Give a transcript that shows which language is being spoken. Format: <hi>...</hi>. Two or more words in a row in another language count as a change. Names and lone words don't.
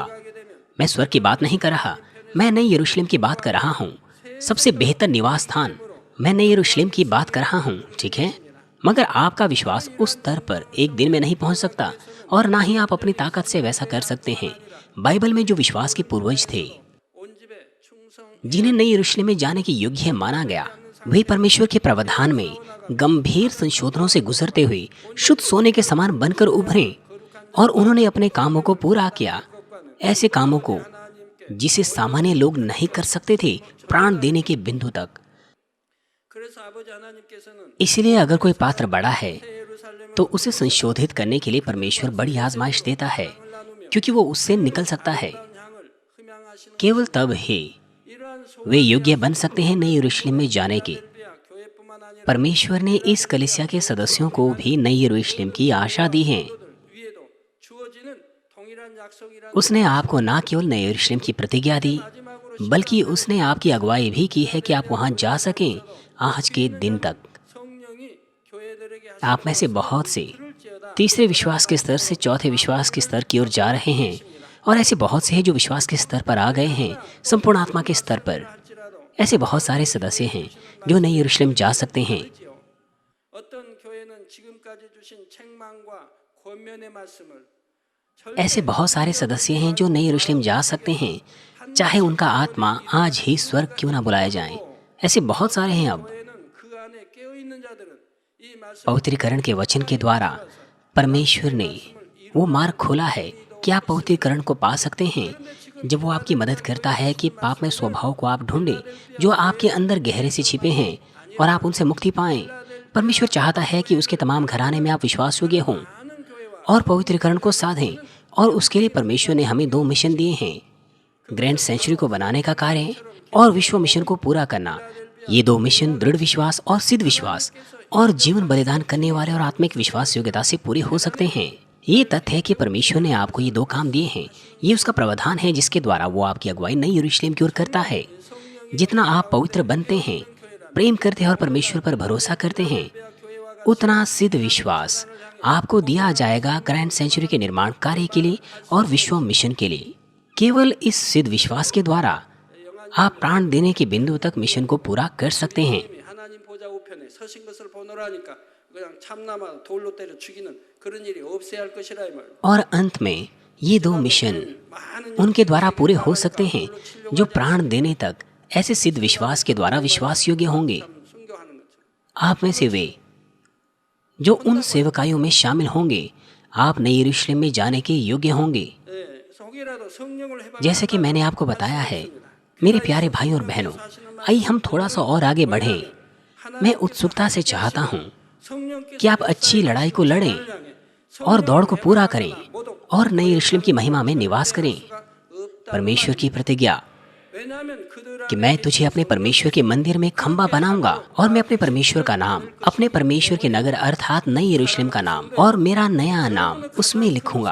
<hi>मैं स्वर्ग की बात नहीं कर रहा, मैं नई यरूशलेम की बात कर रहा हूँ, सबसे बेहतर निवास स्थान। मैं नई यरूशलेम की बात कर रहा हूँ, ठीक है? मगर आपका विश्वास उस स्तर पर एक दिन में नहीं पहुँच सकता, और ना ही आप अपनी ताकत से वैसा कर सकते हैं। बाइबल में जो विश्वास के पूर्वज थे</hi> <ko>온 집에 충성</ko> <hi>जिन्हें नई यरूशलेम में जाने के योग्य माना गया, वे परमेश्वर के प्रावधान में गंभीर संशोधनों से गुजरते हुए शुद्ध सोने के समान बनकर उभरे, और उन्होंने अपने कामों को पूरा किया, ऐसे कामों को जिसे सामान्य लोग नहीं कर सकते थे, प्राण देने के बिंदु तक।</hi> <ko>그래서 아버지 하나님께서는</ko> <hi>इसलिए अगर कोई पात्र बड़ा है</hi> <ko>새 예루살렘을</ko> <hi>तो उसे संशोधित करने के लिए परमेश्वर बड़ी आजमाइश देता है, क्योंकि वो उससे निकल सकता है।</hi> <ko>향을 흠양하시는</ko> <hi>केवल तब ही</hi> <ko>이러한</ko> <hi>वे योग्य बन सकते हैं नई यरूशलेम में जाने के।</hi> <ko>소비야 교회뿐만 아니라</ko> <hi>परमेश्वर ने इस कलीसिया के सदस्यों को भी नई यरूशलेम की आशा दी है।</hi> <ko>위에도 주어지는 동일한 약속이라는</ko> <hi>उसने आपको न केवल नई यरूशलेम की प्रतिज्ञा दी, बल्कि उसने आपकी अगुवाई भी की है कि आप वहां जा सकें आज के दिन तक।</hi> <ko>성령이 교회들에게</ko> <hi>आप में से बहुत से</hi> <ko>하실지어다</ko> <hi>तीसरे विश्वास के स्तर से चौथे विश्वास के स्तर की ओर जा रहे हैं, और ऐसे बहुत से हैं जो विश्वास के स्तर पर आ गए हैं, संपूर्ण आत्मा के स्तर पर।</hi> <ko>할지라도</ko> <hi>ऐसे बहुत सारे सदस्य हैं जो नई यरूशलेम जा सकते हैं।</hi> <ko>있지요. 어떤 교회는 지금까지 주신 책망과 권면의 말씀을</ko> <hi>ऐसे बहुत सारे सदस्य हैं जो नई यरूशलेम जा सकते हैं, चाहे उनका आत्मा आज ही स्वर्ग क्यों ना बुलाए जाएं। ऐसे बहुत सारे हैं। अब</hi> <ko>교회는 그 안에 깨어 있는 자들은 이 말씀</ko> <hi>पवित्रीकरण के वचन के द्वारा परमेश्वर ने वो मार्ग खोला है कि आप पवित्रीकरण को पा सकते हैं, जब वो आपकी मदद करता है कि पाप में स्वभाव को आप ढूंढें जो आपके अंदर गहरे से छिपे हैं, और आप उनसे मुक्ति पाएं। परमेश्वर चाहता है कि उसके तमाम घराने में आप विश्वास योग्य हों</hi> <ko>많은 교회와</ko> <hi>और पवित्रीकरण को साधें, और उसके लिए परमेश्वर ने हमें 2 मिशन दिए हैं, ग्रैंड सेंचुरी को बनाने का कार्य और विश्व मिशन को पूरा करना। ये 2 मिशन दृढ़ विश्वास और सिद्ध विश्वास और जीवन बलिदान करने वाले और आत्मिक विश्वास योग्यता से पूरे हो सकते हैं। ये तथ्य है कि परमेश्वर ने आपको ये 2 काम दिए हैं। ये उसका प्रावधान है जिसके द्वारा वो आपकी अगुवाई नई यरूशलेम की ओर करता है। जितना आप पवित्र बनते हैं, प्रेम करते हैं और परमेश्वर पर भरोसा करते हैं, उतना सिद्ध विश्वास आपको दिया जाएगा ग्रैंड सेंचुरी के निर्माण कार्य के लिए और विश्व मिशन के लिए। केवल इस सिद्ध विश्वास के द्वारा आप प्राण देने के बिंदु तक मिशन को पूरा कर सकते हैं।</hi> <ko>하나님 보좌 우편에 서신 것을 보노라니까 그냥 참나마 돌로 때려 죽이는 그런 일이 없어야 할 것이라 이 말.</ko> <hi>और अंत में ये 2 मिशन उनके द्वारा पूरे हो सकते हैं जो प्राण देने तक ऐसे सिद्ध विश्वास के द्वारा विश्वास योग्य होंगे।</hi> <ko>순교하는 거죠.</ko> <hi>आप में से वे जो उन सेवकाइयों में शामिल होंगे, आप नई यरूशलेम में जाने के योग्य होंगे।</hi> <ko>예, 혹이라도 성령을 해방.</ko> <hi>जैसे कि मैंने आपको बताया है, मेरे प्यारे भाई और बहनों, आइए हम थोड़ा सा और आगे बढ़ें। मैं उत्सुकता से चाहता हूँ कि आप अच्छी लड़ाई को लड़ें और दौड़ को पूरा करें और नई यरूशलेम की महिमा में निवास करें। परमेश्वर की प्रतिज्ञा कि मैं तुझे अपने परमेश्वर के मंदिर में खंबा बनाऊंगा और मैं अपने परमेश्वर का नाम, अपने परमेश्वर के नगर अर्थात नई यरूशलेम का नाम और मेरा नया नाम उसमें लिखूंगा।</hi>